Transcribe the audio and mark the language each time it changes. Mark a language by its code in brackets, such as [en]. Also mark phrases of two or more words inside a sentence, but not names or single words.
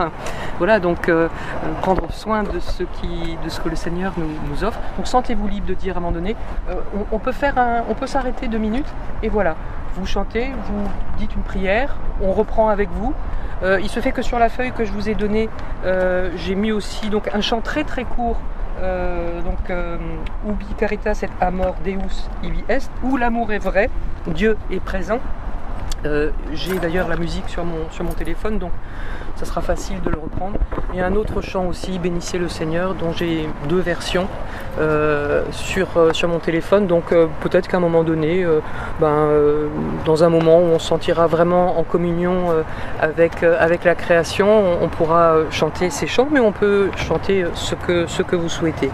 [fr] Voilà, donc prendre soin de ce que le Seigneur nous offre. Donc sentez-vous libre de dire à un moment donné, on peut s'arrêter 2 minutes et voilà, vous chantez, vous dites une prière, on reprend avec vous. Il se fait que sur la feuille que je vous ai donnée, j'ai mis aussi donc un chant très très court. [la] Ubi caritas et amor Deus ibi est, [fr] où l'amour est vrai, Dieu est présent. J'ai d'ailleurs la musique sur mon téléphone, donc ça sera facile de le reprendre. Et un autre chant aussi, Bénissez le Seigneur, dont j'ai 2 versions sur mon téléphone. Donc peut-être qu'à un moment donné, dans un moment où on se sentira vraiment en communion avec la création, on pourra chanter ces chants, mais on peut chanter ce que vous souhaitez.